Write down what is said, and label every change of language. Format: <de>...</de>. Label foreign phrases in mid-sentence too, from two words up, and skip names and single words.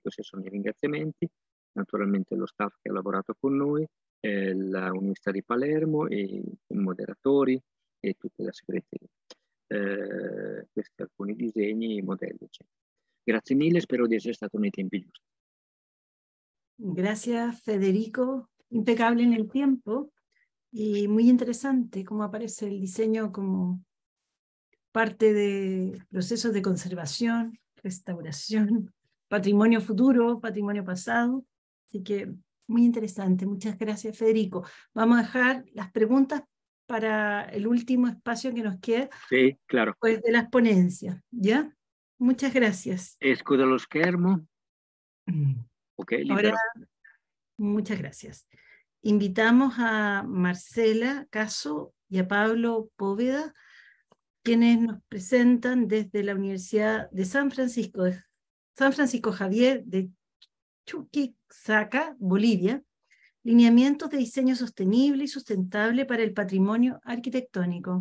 <it>Questi sono i ringraziamenti, naturalmente lo staff che ha lavorato con noi, l'Università di Palermo, e i moderatori e tutta la segreteria. Questi alcuni disegni, i modelli, eccetera. Grazie mille, spero di essere stato nei tempi giusti.</it> <es>Gracias, Federico. Impecable en el tiempo y muy interesante cómo aparece el diseño como parte de procesos de conservación, restauración, patrimonio futuro, patrimonio pasado. Así que muy interesante. Muchas gracias, Federico. Vamos a dejar las preguntas para el último espacio que nos queda. Sí, claro. Pues de las ponencias, ¿ya? Muchas gracias.</es> <it>Esco dallo schermo. Ok, libero.</it> <es>Ahora, muchas gracias. Invitamos a Marcela Caso y a Pablo Póveda, quienes nos presentan desde la Universidad de San Francisco Javier de Chuquisaca, Bolivia, Lineamientos de diseño sostenible y sustentable para el patrimonio arquitectónico.</es>